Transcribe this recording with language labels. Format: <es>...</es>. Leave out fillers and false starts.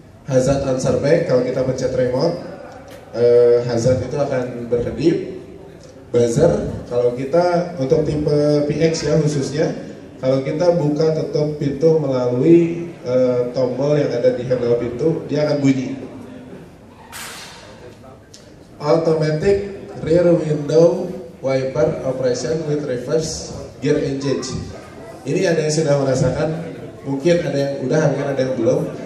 <id>Hazard answer back, kalau kita pencet remote, hazard itu akan berkedip. Buzzer, kalau kita untuk tipe PX ya khususnya, kalau kita buka tutup pintu melalui tombol yang ada di handle pintu, dia akan bunyi.</id> <en>Automatic rear window wiper operation with reverse gear engage.</en> <id>Ini ada yang sudah merasakan, mungkin ada yang udah, mungkin ada yang belum.</id>